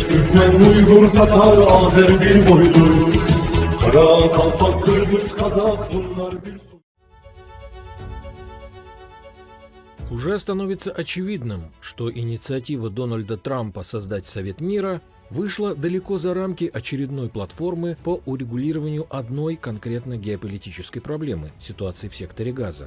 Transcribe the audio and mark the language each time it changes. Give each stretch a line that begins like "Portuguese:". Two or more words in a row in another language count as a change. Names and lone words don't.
Turkish: Türkmen, Uygur, Tatar, Azer bir boydur. Kara, Kalpak, Kırgız, Kazak bunlar bir...
Russian: Уже становится очевидным, что инициатива Дональда Трампа создать Совет мира вышла далеко за рамки очередной платформы по урегулированию одной конкретно геополитической проблемы – ситуации в секторе Газа.